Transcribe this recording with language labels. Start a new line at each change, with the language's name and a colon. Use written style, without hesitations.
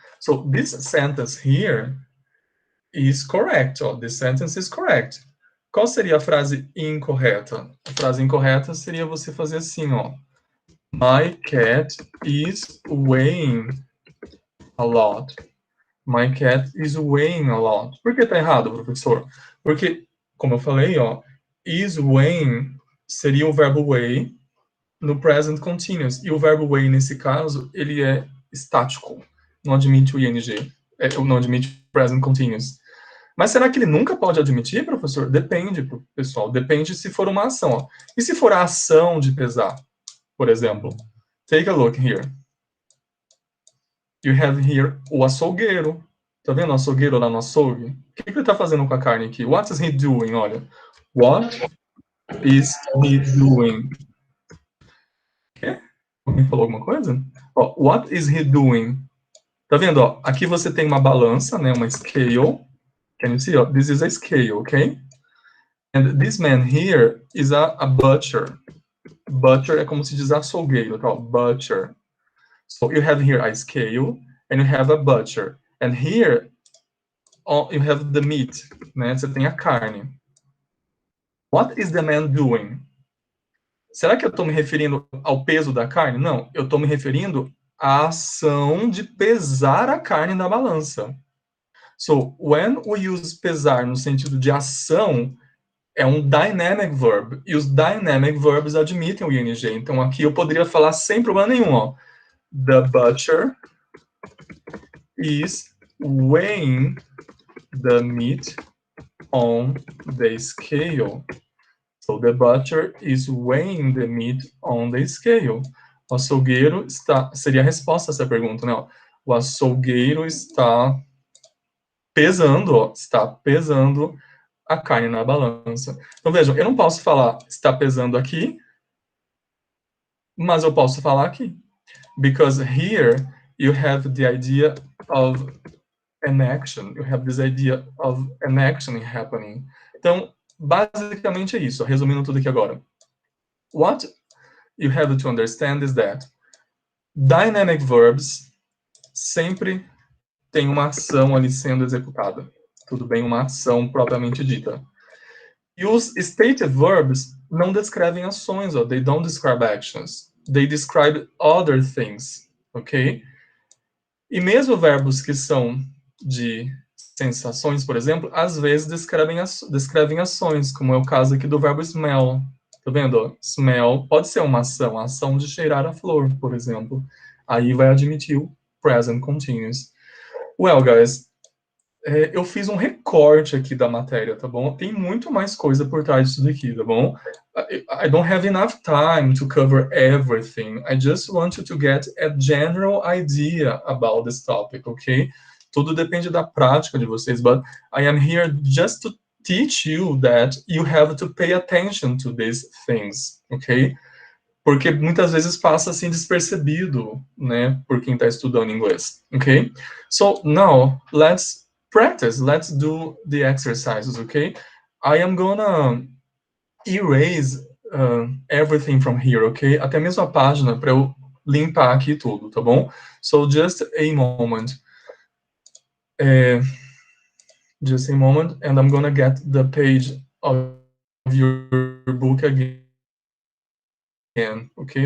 English: So this sentence here is correct. Ó. This sentence is correct.
Portuguese: Qual seria a frase incorreta? A frase incorreta seria você fazer assim, ó.
English: My cat is weighing a lot. My cat is weighing a lot.
Portuguese: Por que tá errado, professor? Porque, como eu falei, ó, is weighing seria o verbo weigh no present continuous. E o verbo weigh, nesse caso, ele é estático. Não admite o ing. Não admite o present continuous. Mas será que ele nunca pode admitir, professor? Depende, pessoal. Depende se for uma ação. Ó. E se for a ação de pesar? Por exemplo,
English: take a look here. You have here
Portuguese: o açougueiro. Tá vendo o açougueiro lá no açougue? O que ele tá fazendo com a carne aqui?
English: What is he doing? Olha. What is he doing? Quê?
Portuguese: Alguém falou alguma coisa? Ó,
English: what is he doing?
Portuguese: Tá vendo? Ó, aqui você tem uma balança, né?
English: Uma scale. Can you see? Ó, this is a scale, okay? And this man here is a butcher.
Portuguese: Butcher é como se diz açougueiro, tá?
English: Butcher. So you have here a scale and you have a butcher. And here you have the meat, né?
Portuguese: Você tem a carne.
English: What is the man doing?
Portuguese: Será que eu estou me referindo ao peso da carne? Não, eu estou me referindo à ação de pesar a carne na balança.
English: So, when we use
Portuguese: pesar no sentido de ação, é um dynamic verb, e os dynamic verbs admitem o ing. Então, aqui eu poderia falar sem problema nenhum, ó.
English: The butcher is weighing the meat on the scale. So, the butcher is weighing the meat on the scale.
Portuguese: O açougueiro está... Seria a resposta a essa pergunta, né? O açougueiro está pesando, ó, está pesando a carne na balança. Então, vejam, eu não posso falar está pesando aqui, mas eu posso falar aqui.
English: Because here you have the idea of an action. You have this idea of an action happening.
Portuguese: Então, basicamente é isso. Resumindo tudo aqui agora.
English: What you have to understand is that dynamic verbs
Portuguese: sempre tem uma ação ali sendo executada. Tudo bem? Uma ação propriamente dita. E os stated verbs não descrevem ações, ó.
English: They don't describe actions. They describe other things, ok?
Portuguese: E mesmo verbos que são de sensações, por exemplo, às vezes descrevem ações, como é o caso aqui do verbo smell. Tá vendo? Smell pode ser uma ação, a ação de cheirar a flor, por exemplo. Aí vai admitir o present continuous.
English: Well, guys,
Portuguese: eu fiz um recorte aqui da matéria, tá bom? Tem muito mais coisa por trás disso daqui, tá bom?
English: I don't have enough time to cover everything. I just want you to get a general idea about this topic, okay?
Portuguese: Tudo depende da prática de vocês,
English: but I am here just to teach you that you have to pay attention to these things, okay?
Portuguese: Porque muitas vezes passa assim despercebido, né, por quem está estudando inglês, okay?
English: So now let's practice. Let's do the exercises, okay? I am gonna erase everything from here, okay?
Portuguese: Até mesmo a página para eu limpar aqui tudo, tá bom?
English: So just a moment. Just a moment, and I'm gonna get the page of your book again, okay?